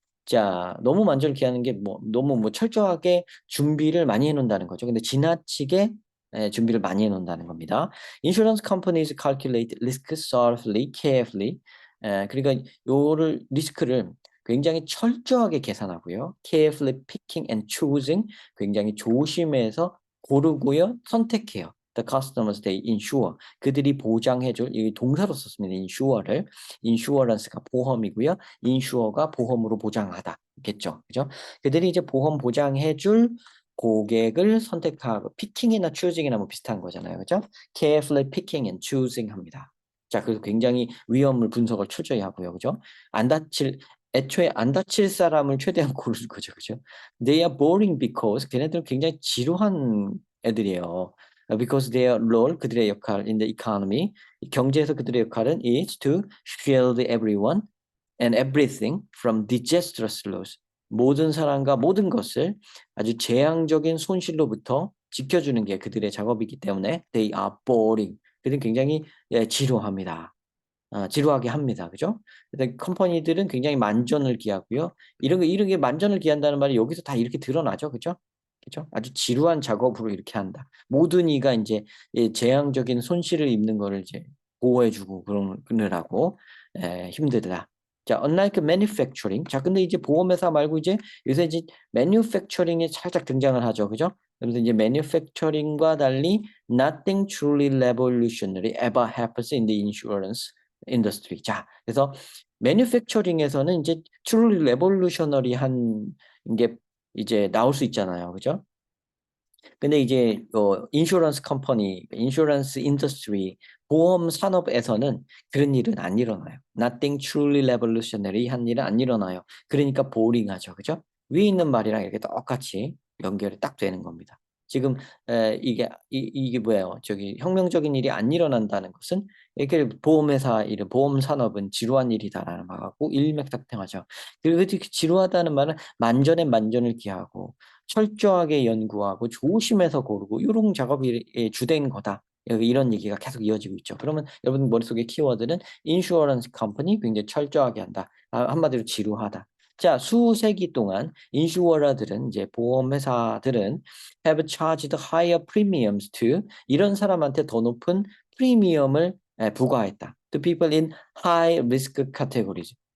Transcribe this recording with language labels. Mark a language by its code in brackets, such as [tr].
[ko] 자, 너무 만전을 기하는 게 너무 철저하게 준비를 많이 해놓는다는 거죠. 근데 지나치게 준비를 많이 해놓는다는 겁니다. [en] Insurance companies calculate risks thoroughly, carefully. [ko] 그러니까 요를 리스크를 굉장히 철저하게 계산하고요. [en] carefully picking and choosing [ko] 굉장히 조심해서 고르고요. 선택해요. [en] The customers they insure. [ko] 그들이 보장해줄 이 동사로 썼습니다. insure를. insurance가 보험이고요. insure가 보험으로 보장하다겠죠. 그죠? 그들이 이제 보험 보장해줄 고객을 선택하고 picking이나 choosing이나 뭐 비슷한 거잖아요. 그죠? [en] carefully picking and choosing [ko] 합니다. 자, 그래서 굉장히 위험을 분석을 철저히 하고요. 그죠? 안 다칠 애초에 안 다칠 사람을 최대한 고르는 거죠. 그죠? [en] They are boring because [ko] 걔네들은 굉장히 지루한 애들이에요. [en] Because their role [ko] 그들의 역할 [en] in the economy [ko] 경제에서 그들의 역할은 [en] is to shield everyone and everything from disastrous loss. [ko] 모든 사람과 모든 것을 아주 재앙적인 손실로부터 지켜주는 게 그들의 작업이기 때문에 [en] they are boring. [ko] 그들은 굉장히 지루합니다. 지루하게 합니다. 그죠? 근데 컴퍼니들은 굉장히 만전을 기하고요. 이런 게 만전을 기한다는 말이 여기서 다 이렇게 드러나죠. 그죠? 그죠? 아주 지루한 작업으로 이렇게 한다. 모든 이가 이제 재앙적인 손실을 입는 거를 이제 보호해주고 그러느라고 힘들다. [en] 자, unlike manufacturing. [ko] 자, 근데 이제 보험회사 말고 이제 요새 이제 manufacturing이 살짝 등장을 하죠. 그죠? 그래서 이제 manufacturing과 달리 [en] nothing truly revolutionary ever happens in the insurance industry. [ko] 자, 그래서 manufacturing에서는 이제 [en] truly revolutionary [ko] 한 게 이제 나올 수 있잖아요. 그죠? 근데 이제 인슈런스 컴퍼니, 인슈런스 인더스트리, 보험 산업에서는 그런 일은 안 일어나요. [en] Nothing truly revolutionary [ko] 한 일은 안 일어나요. 그러니까 보링하죠. 그죠? 위에 있는 말이랑 이렇게 똑같이 연결이 딱 되는 겁니다. 지금 이게 뭐예요? 저기 혁명적인 일이 안 일어난다는 것은 이렇게 보험회사 일은 보험 산업은 지루한 일이다라는 말하고 일맥상통하죠. 그리고 그 지루하다는 말은 만전에 만전을 기하고 철저하게 연구하고 조심해서 고르고 이런 작업이 주된 거다. 이런 얘기가 계속 이어지고 있죠. 그러면 여러분 머릿속에 키워드는 인슈어런스 컴퍼니 굉장히 철저하게 한다. 한마디로 지루하다. 자, 수세기 동안 인슈어러들은 이제 보험회사들은 [en] have charged higher premiums to [ko] 이런 사람한테 더 높은 프리미엄을 부과했다. [en] To people in high risk categories.